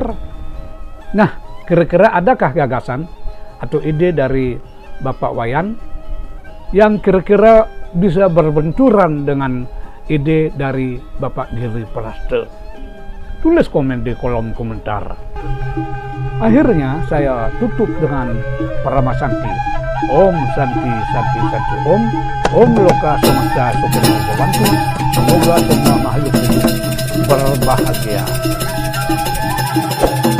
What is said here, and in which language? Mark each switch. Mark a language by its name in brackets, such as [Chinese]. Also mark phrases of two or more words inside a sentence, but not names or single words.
[Indonesian] Nah, kira-kira adakah gagasan atau ide dari Bapak Wayan yang kira-kira bisa berbenturan dengan ide dari Bapak Giri Prasta? Tulis komen di kolom komentar. Akhirnya saya tutup dengan Parama Santi. [Sanskrit] Om Santi Santi Santi Om. Om Loka Samasta Sukma Bhavantu. [Indonesian] Semoga semua makhluk hidup berbahagia.